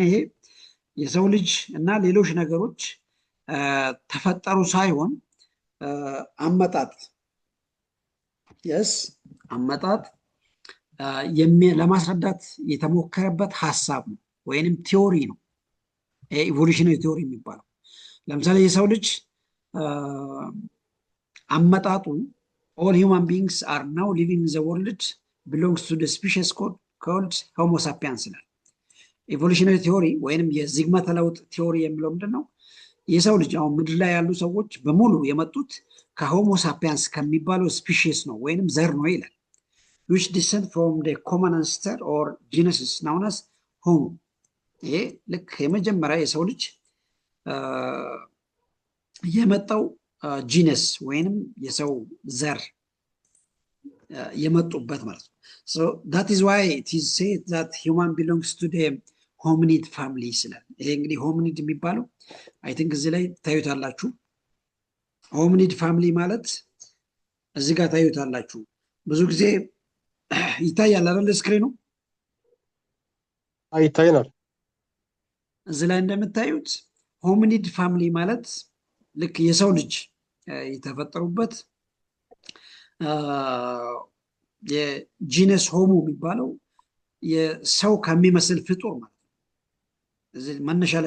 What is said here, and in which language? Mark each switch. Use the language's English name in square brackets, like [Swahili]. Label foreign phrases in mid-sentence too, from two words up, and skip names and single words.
[Amharic] ይሄ የሰው ልጅ እና ሌሎች ነገሮች ተፈጠሩ ሳይሆን አመጣጥ አመጣጥ ለማስረዳት የተሞከረበት ሀሳብ ነው ወይንም ቲዮሪ ነው። [English] evolutionary theory [Amharic] የሚባለው ለምሳሌ የሰው ልጅ አመጣጡ [English] all human beings are now living in the world belongs to the species called homo sapiens [Amharic] ይላል። [English] evolutionary theory [Amharic] ወይንም የዝግመተ ለውጥ ቲዮሪ የሚለው ምንድን ነው? የሰው ልጅ አሁን ምድር ላይ ያሉ ሰዎች በሙሉ የመጡት ከሆሞ ሳፒያንስ ከሚባለው ስፒሺስ ነው ወይንም ዘር ነው ይላል። [English] which descend from the common ancestor or genus known as homo። [Amharic] ይሄ ልክ የመጀመሪያ የሰው ልጅ የመጣው ጂነስ ወይንም የሰው ዘር የመጡበት ማለት ነው። [English] so that is why it is said that human belongs to the hominid family [Amharic] ይላል። ይሄ እንግዲህ ሆሚኒድ የሚባለው [English] I think [Amharic] እዚህ ላይ ታዩታላችሁ። [English] hominid family [Amharic] ማለት እዚህ ጋር ታዩታላችሁ። ብዙ ጊዜ ይታያል አይደል? ስክሪኑ ይታየናል። እዚህ ላይ እንደምታዩት [English] hominid family [Amharic] ማለት ልክ የሰው ልጅ የተፈጠሩበት የጂነስ ሆሞ የሚባለው የሰው ከሚመስል ፍጡር ማለት ነው። እዚህ መነሻ ላይ